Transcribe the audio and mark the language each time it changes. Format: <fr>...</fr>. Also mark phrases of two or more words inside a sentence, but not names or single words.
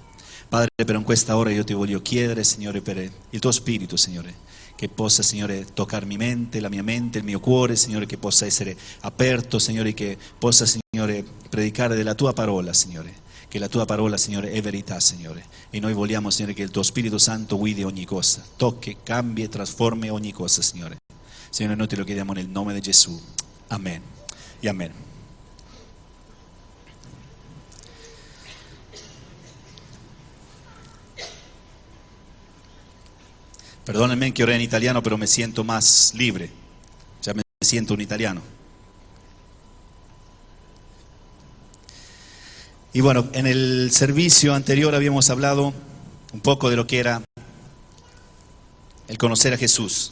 <it>Padre, per in questa ora io ti voglio chiedere, Signore, per il tuo Spirito, Signore, che possa, Signore, toccare la mia mente, il mio cuore, Signore, che possa essere aperto, Signore, che possa, Signore, predicare della tua parola, Signore, che la tua parola, Signore, è verità, Signore, e noi vogliamo, Signore, che il tuo Spirito Santo guidi ogni cosa, tocchi, cambi e trasformi ogni cosa, Signore. Signore, noi te lo chiediamo nel nome di Gesù. Amen e amen.</it> <es>Perdónenme que oré en italiano, pero me siento más libre. Ya me siento un italiano. Y bueno, en el servicio anterior habíamos hablado un poco de lo que era el conocer a Jesús.</es>